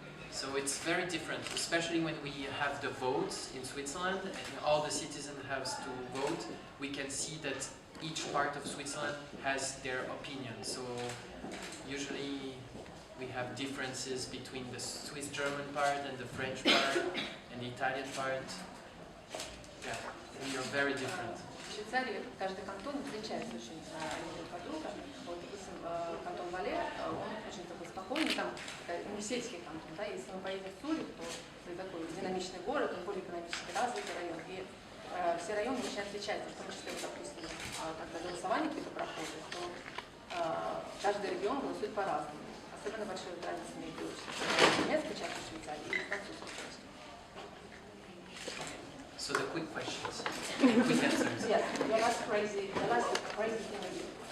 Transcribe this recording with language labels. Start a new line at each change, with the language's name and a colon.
English: So it's very different, especially when we have the votes in Switzerland and all the citizens have to vote. We can see that each part of Switzerland has their opinion. So usually we have differences between the Swiss-German part and the French part and the Italian part. Yeah, we are very different.
Russian: В Швейцарии каждый кантон отличается очень друг от друга. Вот, допустим, кантон Вале, он очень такой спокойный, там не сельский кантон, да, если мы поедем в Цюрих, то это такой динамичный город, он более экономически развитый район, и все районы очень отличаются, в том числе, допустим, когда голосование какие-то проходит, то каждый регион голосует по-разному. Особенно большую разницу между немецкой частью Швейцарии и французской частью.
English: So the quick questions, quick answers. Yes, the last crazy thing I did.